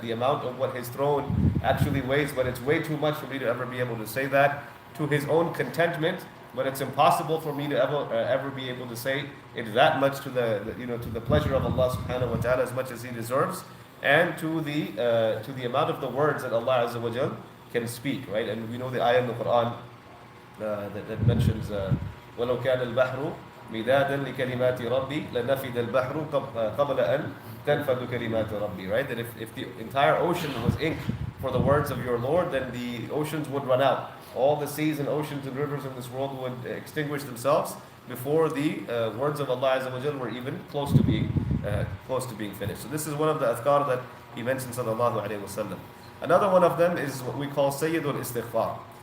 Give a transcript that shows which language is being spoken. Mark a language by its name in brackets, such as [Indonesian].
[English] The amount of what his throne actually weighs, but it's way too much for me to ever be able to say that to his own contentment. But it's impossible for me to ever be able to say it that much to the pleasure of Allah subhanahu wa ta'ala, as much as he deserves, and to the amount of the words that Allah azza wa jal can speak, right? And we know the ayah in the Quran that mentions [Arabic] وَلَوْ كَانَ الْبَحْرُ مِدَادًا لِكَلِمَاتِ رَبِّي لَنَفِدَ الْبَحْرُ قَبْلَ أَنْ تَنْفَدُ كَلِمَاتُ رَبِّي. [English] Right? That if the entire ocean was ink for the words of your Lord, then the oceans would run out. All the seas and oceans and rivers in this world would extinguish themselves before the words of Allah Azza wa Jal were even close to being finished. So this is one of the adhkar that he mentioned, sallallahu alayhi wa sallam. Another one of them is what we call Sayyidul Istighfar.